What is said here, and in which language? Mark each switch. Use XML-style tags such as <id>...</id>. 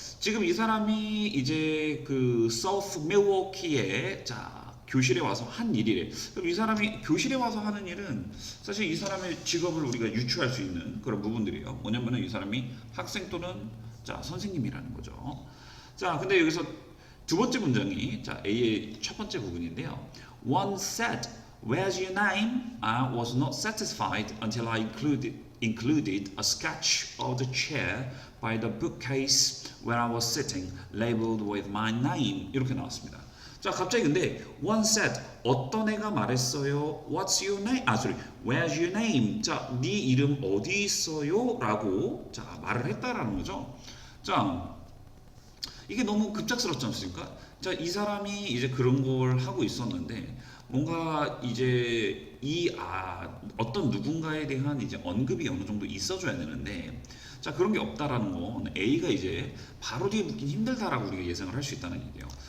<ko>지금 이 사람이 이제 그 서프 밀워키에, 자, 교실에 와서 한 일이래. 그럼 이 사람이 교실에 와서 하는 일은 사실 이 사람의 직업을 우리가 유추할 수 있는 그런 부분들이에요. 뭐냐면은 이 사람이 학생 또는 자, 선생님이라는 거죠. 자, 근데 여기서 두 번째 문장이 자, A의 첫 번째 부분인데요.</ko> <en>One said, "Where's your name?" I was not satisfied until I included a sketch of the chair by the bookcase where I was sitting, labeled with my name.</en> <ko>이렇게 나왔습니다. 자, 갑자기 근데</ko> <en>one said</en> <ko>어떤 애가 말했어요?</ko> <en>What's your name? Where's your name?</en> <ko>자, 네 이름 어디 있어요? 라고 자 말을 했다라는 거죠. 자, 이게 너무 급작스럽지 않습니까? 자, 이 사람이 이제 그런 걸 하고 있었는데 뭔가 이제 어떤 누군가에 대한 이제 언급이 어느 정도 있어줘야 되는데 자 그런 게 없다라는 건 A가 이제 바로 뒤에 묻긴 힘들다라고 우리가 예상을 할 수 있다는 얘기예요.</ko>